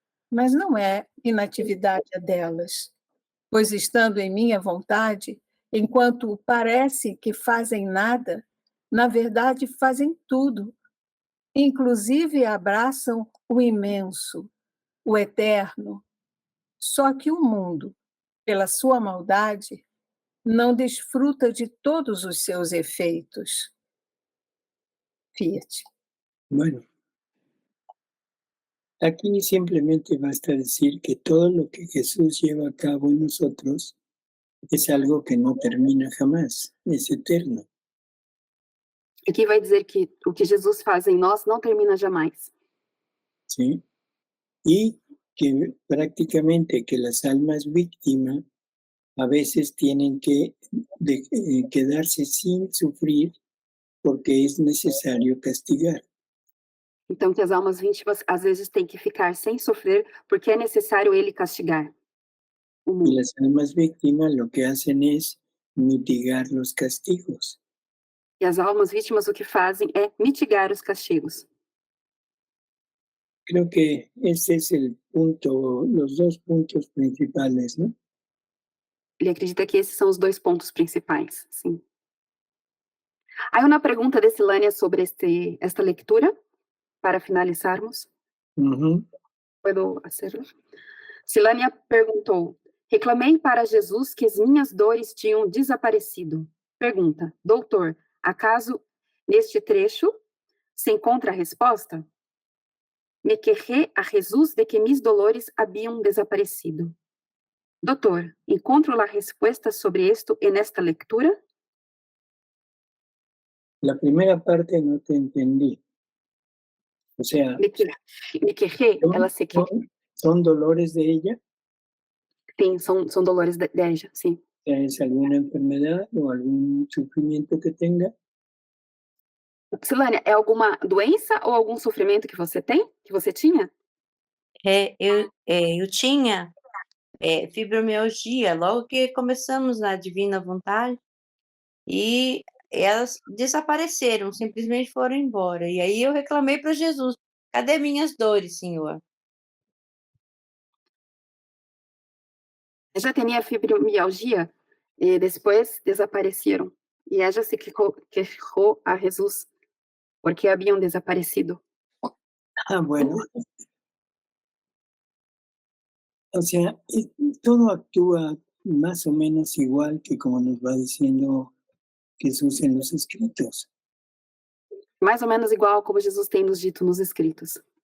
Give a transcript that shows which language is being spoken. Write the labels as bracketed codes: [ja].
[pt] Mas não é inatividade a delas, pois estando em minha vontade, enquanto parece que fazem nada, na verdade fazem tudo, inclusive abraçam o imenso, o eterno. Só que o mundo, pela sua maldade, não desfruta de todos os seus efeitos. Fiat. [es] Bueno, aquí simplemente basta decir que todo lo que Jesús lleva a cabo en nosotros es algo que no termina jamás, es eterno. [pt] Aqui vai dizer que o que Jesus faz em nós não termina jamais. [es] ¿Sí? Y que prácticamente que las almas víctimas a veces tienen que quedarse sin sufrir porque es necesario castigar. [pt] Então, que as almas vítimas às vezes têm que ficar sem sofrer porque é necessário ele castigar o [es] Y [pt] mundo. [es] las almas víctimas lo que hacen es mitigar los castigos. [pt] E as almas vítimas o que fazem é mitigar os castigos. [es] Creo que ese es el punto, los dos puntos principales, ¿no? [pt] Ele acredita que esses são os dois pontos principais, sim. [es] Hay una pregunta de Silania sobre esta lectura, [pt] para finalizarmos. Ujú. [es] ¿Puedo hacerlo? [pt] Silania perguntou: reclamei para Jesus que as minhas dores tinham desaparecido. Pergunta: doutor, acaso neste trecho se encontra a resposta? [es] Me quejé a Jesus de que mis dolores [pt] haviam [es] desaparecido. [pt] Doutor, encontro a resposta sobre [es] esto en esta lectura? La primera parte no te entendí. O sea, Me quejé, [pt] ela se quejou. [es] ¿son dolores de ella? [pt] Sim, são [es] dolores de ella, [pt] sim. [es] ¿Es alguna enfermedad o algún sufrimiento que tenga? [pt] Silania, é alguma doença ou algum sofrimento que você tem? Que você tinha? Eu tinha fibromialgia logo que começamos na Divina Vontade, e elas desapareceram, simplesmente foram embora. E aí eu reclamei para Jesus: cadê minhas dores, Senhor? Ella tinha fibromialgia e depois desapareceram. E ella se quejou a Jesus porque haviam desaparecido. [es] Ah, bueno. O sea, todo actúa más o menos igual que como nos va diciendo Jesús en los escritos. [pt] Mais ou menos igual como Jesus tem nos dito nos escritos.